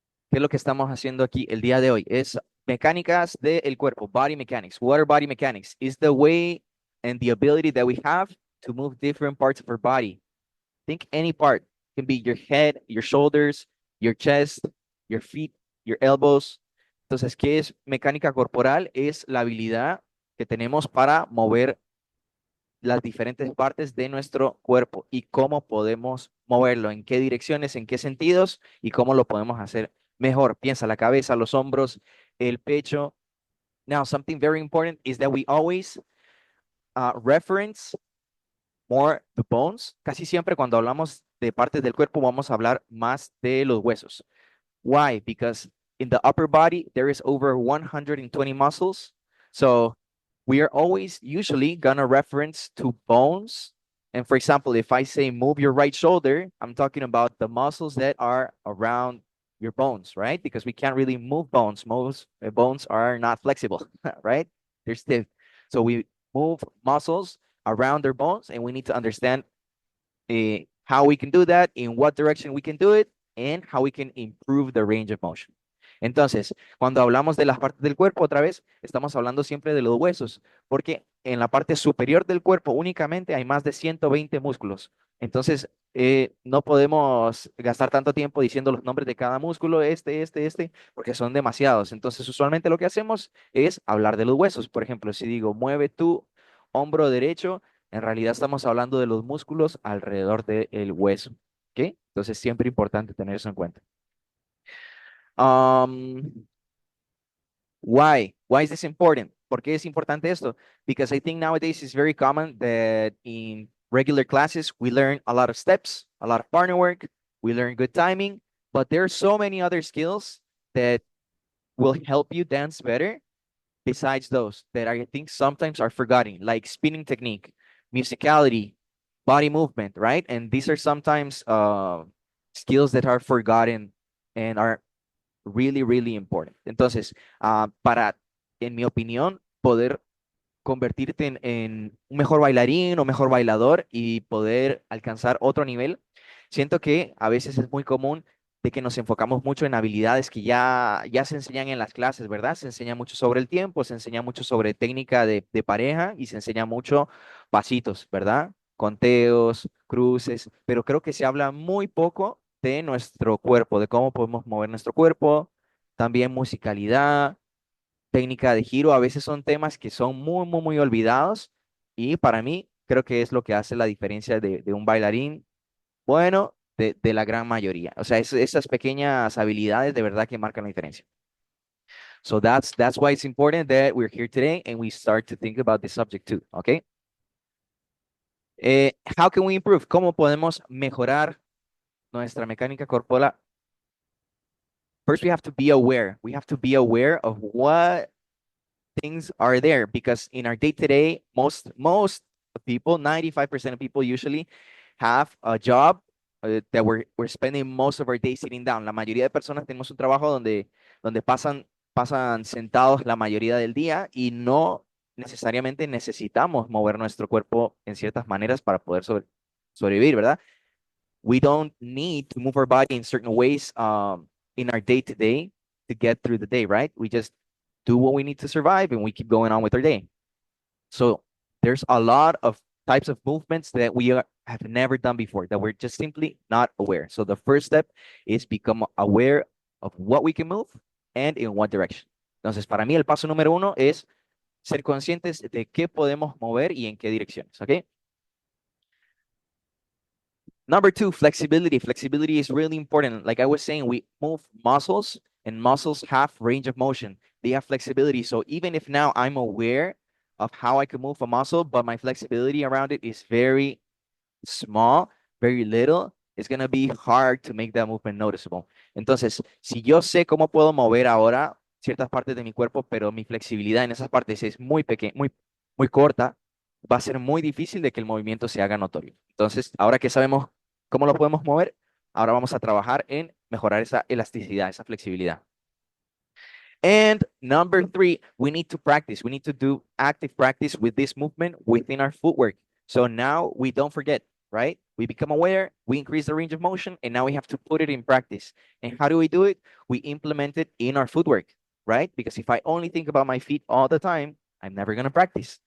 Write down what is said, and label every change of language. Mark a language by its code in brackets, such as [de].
[es] ¿Qué es lo que estamos haciendo aquí el día de hoy? Es mecánicas del cuerpo, [en] body mechanics. What are body mechanics? Is the way and the ability that we have to move different parts of our body. Think any part. It can be your head, your shoulders, your chest, your feet, your elbows. [es] Entonces, ¿qué es mecánica corporal? Es la habilidad que tenemos para mover las diferentes partes de nuestro cuerpo y cómo podemos moverlo, en qué direcciones, en qué sentidos y cómo lo podemos hacer mejor. Piensa la cabeza, los hombros, el pecho. [en] Now, something very important is that we always reference more the bones. [es] Casi siempre cuando hablamos de partes del cuerpo vamos a hablar más de los huesos. [en] Why? Because in the upper body, there is over 120 muscles. So we are always usually going to reference to bones. And for example, if I say move your right shoulder, I'm talking about the muscles that are around your bones, right? Because we can't really move bones. Most bones are not flexible, right? They're stiff. So we move muscles around their bones, and we need to understand how we can do that, in what direction we can do it, and how we can improve the range of motion. [es] Entonces, cuando hablamos de las partes del cuerpo, otra vez, estamos hablando siempre de los huesos, porque en la parte superior del cuerpo únicamente hay más de 120 músculos. Entonces, no podemos gastar tanto tiempo diciendo los nombres de cada músculo, porque son demasiados. Entonces, usualmente lo que hacemos es hablar de los huesos. Por ejemplo, si digo, mueve tu hombro derecho, en realidad estamos hablando de los músculos alrededor del hueso. ¿Ok? Entonces, siempre importante tener eso en cuenta. [en] Um, why? Why is this important? [es] ¿Por qué es importante esto? [en] Because I think nowadays it's very common that in regular classes we learn a lot of steps, a lot of partner work, we learn good timing, but there are so many other skills that will help you dance better besides those that I think sometimes are forgotten, like spinning technique, musicality, body movement, right? And these are sometimes skills that are forgotten and are really, really important. [es] Entonces, para, en mi opinión, poder convertirte en un mejor bailarín o mejor bailador y poder alcanzar otro nivel, siento que a veces es muy común de que nos enfocamos mucho en habilidades que ya se enseñan en las clases, ¿verdad? Se enseña mucho sobre el tiempo, se enseña mucho sobre técnica de pareja y se enseña mucho pasitos, ¿verdad? Conteos, cruces, pero creo que se habla muy poco de nuestro cuerpo, de cómo podemos mover nuestro cuerpo, también musicalidad, técnica de giro, a veces son temas que son muy, muy, muy olvidados y para mí creo que es lo que hace la diferencia de un bailarín bueno de la gran mayoría. O sea, esas pequeñas habilidades de verdad que marcan la diferencia. [en] So that's why it's important that we're here today and we start to think about this subject too, okay? How can we improve? [es] ¿Cómo podemos mejorar nuestra mecánica corporal? [en] First, we have to be aware. We have to be aware of what things are there because in our day-to-day, most people, 95% of people usually have a job that we're spending most of our day sitting down. [es] La mayoría de personas tenemos un trabajo donde pasan sentados la mayoría del día y no necesariamente necesitamos mover nuestro cuerpo en ciertas maneras para poder sobrevivir, ¿verdad? [en] We don't need to move our body in certain ways in our day-to-day to get through the day, right? We just do what we need to survive and we keep going on with our day. So there's a lot of types of movements that have never done before that we're just simply not aware. So the first step is become aware of what we can move and in what direction. [es] Entonces, para mí el paso número uno es ser conscientes de qué podemos mover y en qué direcciones, ¿ok? [en] Number two, flexibility. Flexibility is really important. Like I was saying, we move muscles and muscles have range of motion. They have flexibility. So even if now I'm aware of how I can move a muscle, but my flexibility around it is very small, very little, it's going to be hard to make that movement noticeable. [es] Entonces, si yo sé cómo puedo mover ahora ciertas partes de mi cuerpo, pero mi flexibilidad en esas partes es muy pequeña, muy corta, va a ser muy difícil de que el movimiento se haga notorio. Entonces, ahora que sabemos cómo lo podemos mover, ahora vamos a trabajar en mejorar esa elasticidad, esa flexibilidad. [en] And number three, we need to practice. We need to do active practice with this movement within our footwork. So now we don't forget, right? We become aware, we increase the range of motion, and now we have to put it in practice. And how do we do it? We implement it in our footwork, right? Because if I only think about my feet all the time, I'm never going to practice.